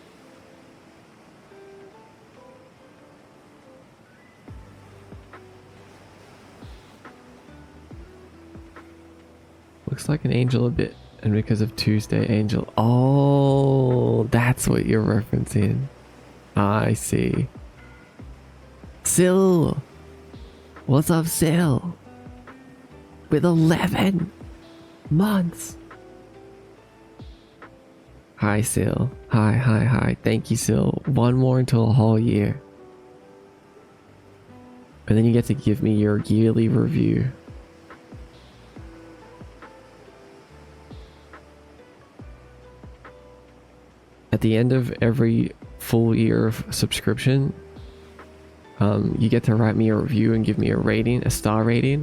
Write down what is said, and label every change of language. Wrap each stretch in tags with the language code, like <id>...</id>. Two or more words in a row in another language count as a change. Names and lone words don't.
<en>Looks like an angel a bit, and because of Tuesday angel. Oh, that's what you're referencing. I see. Sil! What's up, Sil? With 11 months. Hi, Sil. Hi. Thank you, Sil. One more until a whole year. And then you get to give me your yearly review. At the end of every full year of subscription, you get to write me a review and give me a rating, a star rating.</en>